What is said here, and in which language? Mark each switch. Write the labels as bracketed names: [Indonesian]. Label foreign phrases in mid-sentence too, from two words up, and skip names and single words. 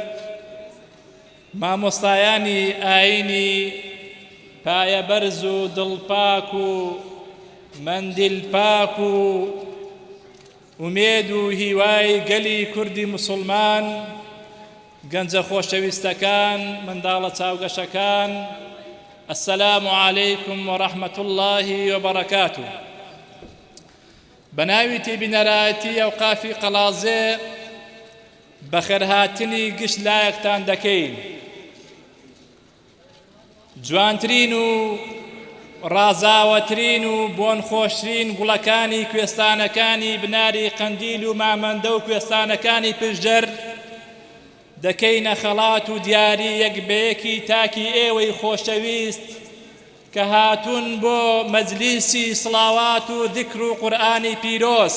[Central Kurdish] مامۆستایانی ئاینی پایە بەرز و دڵپاک و مەندیل پاک و ئومێد و هیوای گەلی کوردی موسڵمان گەنجە خۆشەویستەکان منداڵە چاوگەشەکان [Arabic] السلام عليكم ورحمة الله وبركاته. [Central Kurdish] بناوي تێبینەرایەتی ئەوقافی قەڵازێ بەخێرهاتنی گشت لایەکتان دەکەین. جوانترین و ڕازاوەترین و بۆن خۆشترین گوڵەکانی کوێستانەکانی بناری قەندیل و مامەندە و کوێستانەکانی پشدەر دەکەینە خەڵات و دیاری یەک بەیەکی تاکی ئێوەی خۆشەویست کە هاتوون بۆ مەجلیسی سڵاوات و ذیکر و قورئانی پیرۆز.